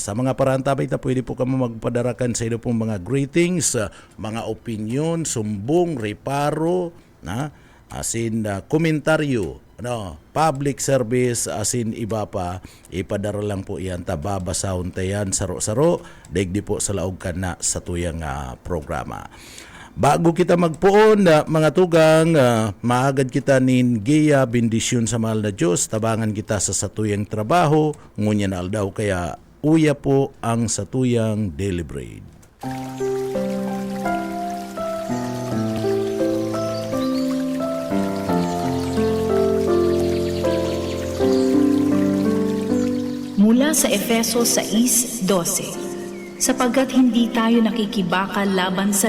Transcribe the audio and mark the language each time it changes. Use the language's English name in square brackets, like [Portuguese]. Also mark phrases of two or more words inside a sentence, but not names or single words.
[Bikol] Sa mga parantabay pwede po kami magpadarakan sa inyo pong mga greetings, mga opinion, sumbong, reparo, asin komentaryo, [English] public service, [Bikol] asin iba pa, ipadara lang po yan, tababasahon tayan, saro-saro, daigdi po sa laog ka na sa tuyang programa. Bago kita magpuon, mga tugang, maagad kita nin giya, bendisyon sa mahal na Diyos, tabangan kita sa satuyang trabaho, ngunya na aldaw, kaya uya po ang satuyang [English] daily bread. [Filipino] Mula sa Efeso 6:12, sapagkat hindi tayo nakikibaka laban sa